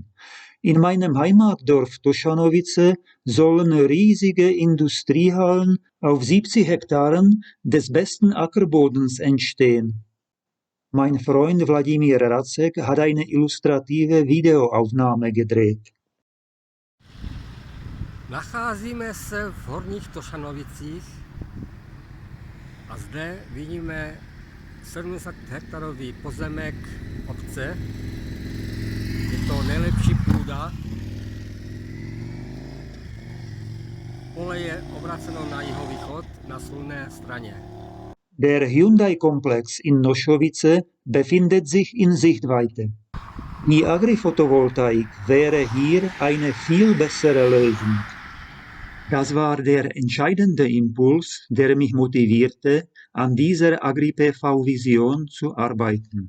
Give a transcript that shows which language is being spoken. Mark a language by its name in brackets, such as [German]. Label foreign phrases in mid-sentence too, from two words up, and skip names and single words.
[German] In meinem Heimatdorf Toschanovice sollen riesige Industriehallen auf 70 Hektaren des besten Ackerbodens entstehen. Mein Freund Wladimir Racek hat eine illustrative Videoaufnahme gedreht. [Czech] Nacházíme se v Horních Tošanovicích a zde vidíme 700-hektarový pozemek obce. Je to nejlepší půda. Pole je obraceno na jihovýchod, na slunné straně. [German] Der Hyundai-Komplex in Noschowitze befindet sich in Sichtweite. Die Agri-Photovoltaik wäre hier eine viel bessere Lösung. Das war der entscheidende Impuls, der mich motivierte, an dieser Agri-PV-Vision zu arbeiten.